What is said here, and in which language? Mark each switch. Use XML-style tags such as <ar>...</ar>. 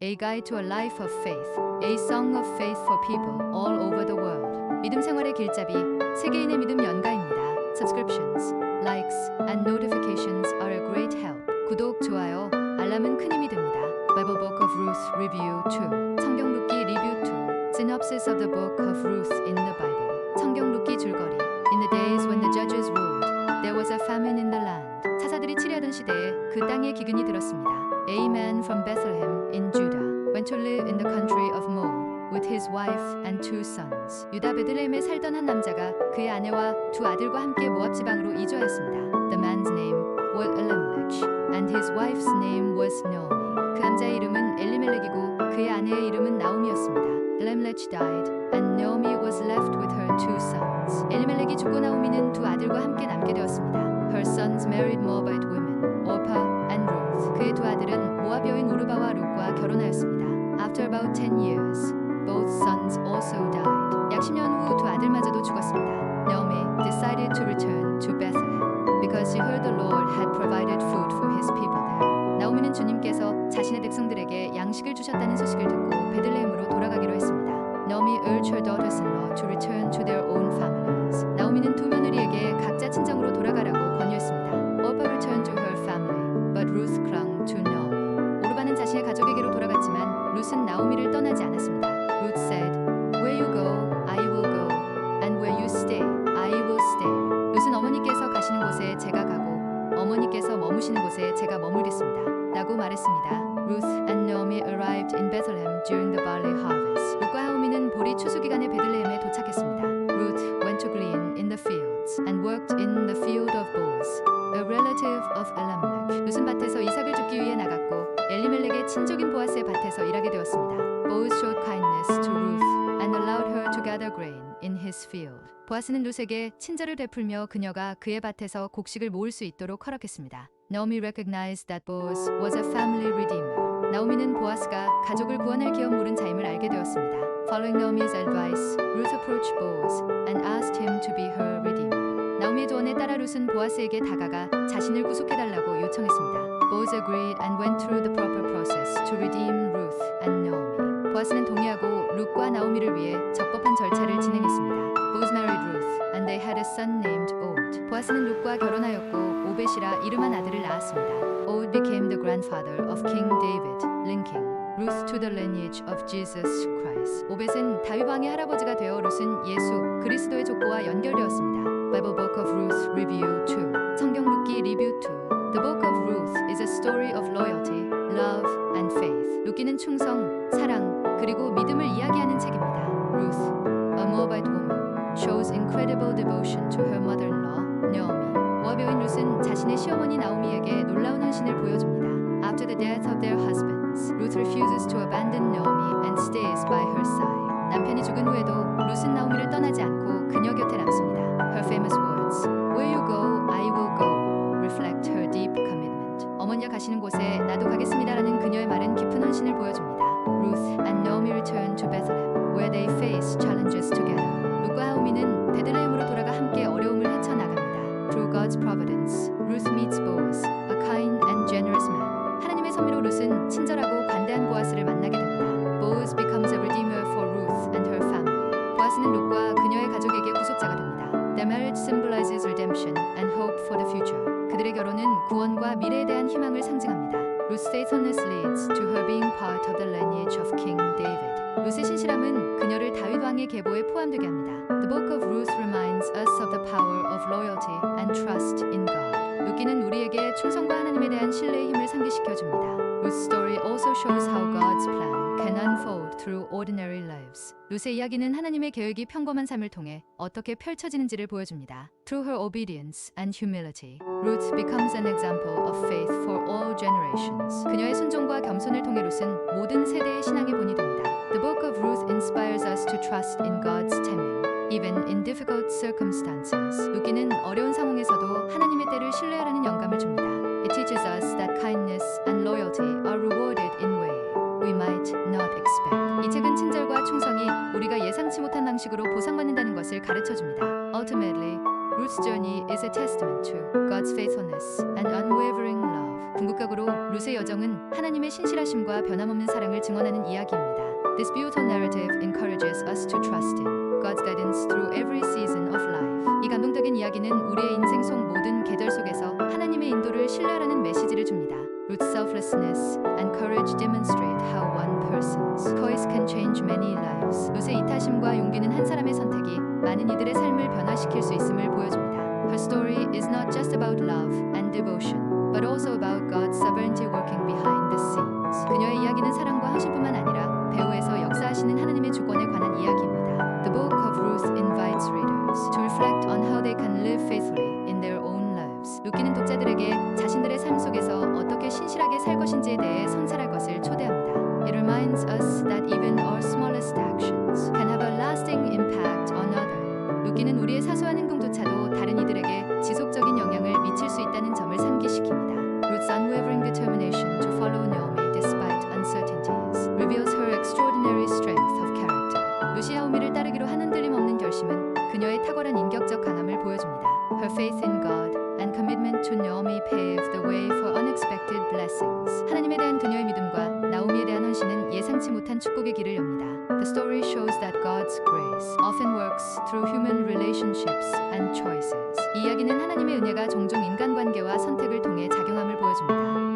<en>A Guide to a Life of Faith, A Song of Faith for People all over the world.</en> <ko>믿음 생활의 길잡이, 세계인의 믿음 연가입니다.</ko> <en>Subscriptions, likes, and notifications are a great help.</en> <ko>구독, 좋아요, 알람은 큰 힘이 됩니다.</ko> <en>Bible Book of Ruth Review 2,</en> <ko>성경 룻기 리뷰 2,</ko> <en>Synopsis of the Book of Ruth in the Bible.</en> <ko>성경 룻기 줄거리.</ko> <en>In the days when the judges ruled, there was a famine in the land.</en> <ko>사사들이 치려던 시대에 그 땅에 기근이 들었습니다.</ko> <en>A man from Bethlehem in Judah went to live in the country of Moab with his wife and 2 sons.</en> <ko>유다 베들레헴에 살던 한 남자가 그의 아내와 2 아들과 함께 모압 지방으로 이주하였습니다.</ko> <en>The man's name was Elimelech and his wife's name was Naomi.</en> <ko>그 남자의 이름은 엘리멜렉이고 그의 아내의 이름은 나오미였습니다.</ko> <en>Elimelech died and Naomi was left with her 2 sons.</en> <ko>엘리멜렉이 죽고 나오미는 2 아들과 함께 남게 되었습니다.</ko> <en>Her sons married Moabite women, Orpah and Ruth.</en> <ko>그의 2 아들은 모압 여인 오르바와 룻과 결혼하였습니다.</ko> <en>After about 10 years, both sons also died.</en> <ko>약 10년 후 2 아들마저도 죽었습니다.</ko> <en>Naomi decided to return to Bethlehem because she heard the Lord had provided food for his people there.</en> <ko>나오미는 주님께서 자신의 백성들에게 양식을 주셨다는 소식을 듣고 베들레헴으로 돌아가기로 했습니다.</ko> <en>Naomi urged her daughters-in-law to return to their own families.</en> <ko>나오미는 2 며느리에게 각자 친정으로 돌아가라고 권유했습니다.</ko> <en>Orpah returned to her family, but Ruth clung to Naomi.</en> <ko>오르바는 자신의 가족에게로 돌아갔지만 룻은 나오미를 떠나지 않았습니다.</ko> <en>Ruth said, "Where you go, I will go, and where you stay, I will stay."</en> <ko>룻은 어머니께서 가시는 곳에 제가 가고 어머니께서 머무시는 곳에 제가 머물겠습니다. 라고 말했습니다.</ko> <en>Ruth and Naomi arrived in Bethlehem during the barley harvest.</en> <ko>룻과 나오미는 보리 추수 기간에 베들레헴에 도착했습니다.</ko> <en>Ruth went to glean in the fields and worked in the field of Boaz, a relative of Elimelech.</en> <ko>룻은 밭에서 이삭을 줍기 위해 나갔고 엘리멜렉의 친족인 보아스의 밭에서 일하게 되었습니다.</ko> <en>Boaz showed kindness to Ruth and allowed her to gather grain in his field.</en> <ko>보아스는 룻에게 친절을 베풀며 그녀가 그의 밭에서 곡식을 모을 수 있도록 허락했습니다.</ko> <en>Naomi recognized that Boaz was a family redeemer.</en> <ko>나오미는 보아스가 가족을 구원할 기업 모른 자임을 알게 되었습니다.</ko> <en>Following Naomi's advice, Ruth approached Boaz and asked him to be her redeemer.</en> <ko>나오미의 조언에 따라 룻은 보아스에게 다가가 자신을 구속해달라고 요청했습니다.</ko> <en>Boaz agreed and went through the proper process to redeem Ruth and Naomi.</en> <ko>보아스는 동의하고 룻과 나오미를 위해 적법한 절차를 진행했습니다.</ko> <en>Boaz married Ruth and they had a son named Obed.</en> <ko>보아스는 룻과 결혼하였고 오벳이라 이름한 아들을 낳았습니다.</ko> <en>Obed became the grandfather of King David, linking Ruth to the lineage of Jesus Christ.</en> <ko>오벳은 다윗 왕의 할아버지가 되어 룻은 예수 그리스도의 족보와 연결되었습니다.</ko> <en>Bible Book of Ruth Review 2,</en> <ko>성경 룻기 리뷰 2.</ko> <en>The Book of Ruth is a story of loyalty, love, and faith.</en> <ko>룻기는 충성, 사랑, 그리고 믿음을 이야기하는 책입니다.</ko> <en>Ruth, a Moabite woman, shows incredible devotion to her mother-in-law, Naomi.</en> <ko>모압 여인 룻은 자신의 시어머니 나오미에게 놀라운 헌신을 보여줍니다.</ko> <en>After the death of their husbands, Ruth refuses to abandon Naomi and stays by her side.</en> <ko>남편이 죽은 후에도 룻은 나오미를 떠나지 않고 그녀 곁에 남습니다.</ko> <en>Her famous words, "Where you go, I will go," reflect her deep commitment.</en> <ko>어머니가 가시는 곳에 나도 가겠습니다라는 그녀의 말은 깊은 헌신을 보여줍니다.</ko> <en>Ruth and Naomi return to Bethlehem, where they face challenges together.</en> <ko>룻과 나오미는 베들레헴으로 돌아가 함께 어려움을 헤쳐나갑니다.</ko> <en>Through God's providence, Ruth meets Boaz, a kind and generous man.</en> <ko>하나님의 섭리로 룻은 친절하고 관대한 보아스를 만나게 됩니다.</ko> <en>Boaz becomes a redeemer for Ruth and her family.</en> <ko>보아스는 룻과 그녀의 가족에게 구속자가 됩니다.</ko> <en>Their marriage symbolizes redemption and hope for the future.</en> <ko>그들의 결혼은 구원과 미래에 대한 희망을 상징합니다.</ko> <en>Ruth's faithfulness leads to her being part of the lineage of King David.</en> <ko>룻의 신실함은 그녀를 다윗 왕의 계보에 포함되게 합니다.</ko> <en>The book of Ruth reminds us of the power of loyalty and trust in God.</en> <ko>룻기는 우리에게 충성과 하나님에 대한 신뢰의 힘을 상기시켜 줍니다.</ko> <en>Ruth's story also shows how God's plan can unfold through ordinary lives.</en> <ko>룻의 이야기는 하나님의 계획이 평범한 삶을 통해 어떻게 펼쳐지는지를 보여줍니다.</ko> <en>Through her obedience and humility, Ruth becomes an example of faith for all generations.</en> <ko>그녀의 순종과 겸손을 통해 룻은 모든 세대의 신앙의 본이 됩니다.</ko> <en>The book of Ruth inspires us to trust in God's timing, even in difficult circumstances.</en> <ko>룻기는 어려운 상황에서도 하나님의 때를 신뢰하라는 영감을 줍니다.</ko> <en>It teaches us that kindness and loyalty are rewarded in way we might not expect.</en> <ko>이 책은 친절과 충성이 우리가 예상치 못한 방식으로 보상받는다는 것을 가르쳐 줍니다.</ko> <en>Ultimately, Ruth's journey is a testament to God's faithfulness and unwavering love.</en> <ko>궁극적으로 룻의 여정은 하나님의 신실하심과 변함없는 사랑을 증언하는 이야기입니다.</ko> <en>This beautiful narrative encourages us to trust in God's guidance through every season of life.</en> <ko>이 감동적인 이야기는 우리의 인생 속 모든 계절 속에서 하나님의 인도를 신뢰하라는 메시지를 줍니다.</ko> <en>Ruth's selflessness and courage demonstrate how one person's choice can change many lives.</en> <ko>룻의 이타심과 용기는 한 사람의 선택이 많은 이들의 삶을 변화시킬 수 있음을 보여줍니다.</ko> <en>Her story is not just about love and devotion, but also about God's sovereignty working behind the scenes.</en> <ko>그녀의 이야기는 사랑과 헌신뿐만 아니라 배후에서 역사하시는 하나님의 주권에 관한 이야기입니다.</ko> <en>The book of Ruth invites readers to reflect on how they can live faithfully in their own lives.</en> <ko>룻기는 독자들에게 자신들의 삶 속에서 어떻게 신실하게 살 것인지에 대해 성찰할 것을 초대합니다.</ko> <en>It reminds us that even our smallest actions can have a lasting impact on others.</en> <ko>룻기는 우리의 사소한 행동조차도 다른 이들에게 지속적인 영향을 미칠 수 있다는 점을 상기시킵니다.</ko> <en>Ruth's unwavering determination to follow Naomi despite uncertainties reveals her extraordinary strength of character.</en> <ko>룻이 나오미를 따르기로 한 흔들림 없는 결심은 그녀의 탁월한 인격적 강함을 보여줍니다.</ko> <en>Her faith in God and commitment to Naomi paved the way for unexpected blessings.</en> <ko>하나님에 대한 그녀의 믿음과 나오미에 대한 헌신은 예상치 못한 축복의 길을 엽니다.</ko> <en>The story shows that God's grace often works through human relationships and choices.</en> <ko>이 이야기는 하나님의 은혜가 종종 인간관계와 선택을 통해 작용함을 보여줍니다.</ko>